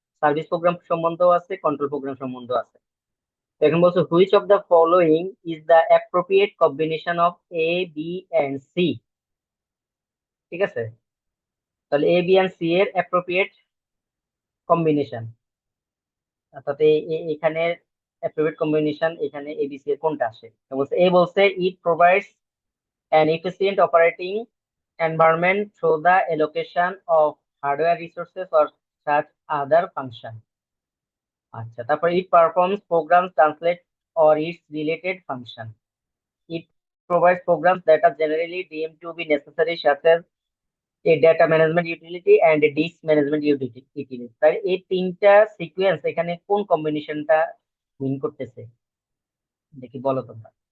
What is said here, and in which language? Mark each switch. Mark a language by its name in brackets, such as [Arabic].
[Bangla] Service programme সম্বন্ধেও আছে, control programme সম্বন্ধেও আছে। তো এখন বলছো, [English] Which of the following is the appropriate combination of A, B and C. [Bangla] ঠিক আছে, তাহলে এ, বি এন্ড সি এর অ্যাপ্রোপ্রিয়েট কম্বিনেশন, অর্থাৎ এখানে অ্যাপ্রোপ্রিয়েট কম্বিনেশন এখানে এবিসি এর কোনটা আসে। তো বলছে, এ বলছে [English] It provides an efficient operating environment through the allocation of hardware resources or such other function. [Bangla] আচ্ছা, তারপর [English] it performs programs translate or its related function. It provides programs that are generally deemed to be necessary, such as a data management utility and a disk management utility. [Bangla] তাই এই তিনটা sequence এখানে কোন কম্বিনেশনটা মিন করতেছে, দেখি বলো তোমরা।